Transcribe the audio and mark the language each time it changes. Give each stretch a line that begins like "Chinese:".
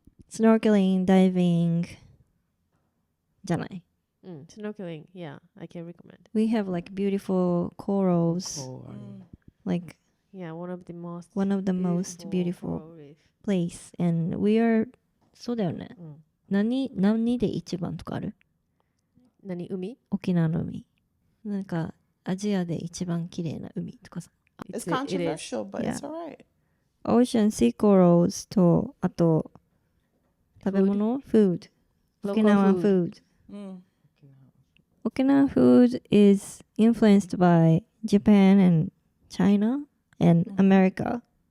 English: Snorkeling, diving. じゃない? Snorkeling. Yeah, I can recommend. We have like beautiful corals. Like Yeah, one of the most beautiful coral reef. place. And we are
Japanese: そうだよね。何で一番とかある？何海？沖縄の海。なんかアジアで一番綺麗な海とかさ。
English: It's controversial, but it's Yeah. alright. Ocean sea corals とあと食べ物 food. Okinawan food. Okinawan food is influenced by Japan and China and America.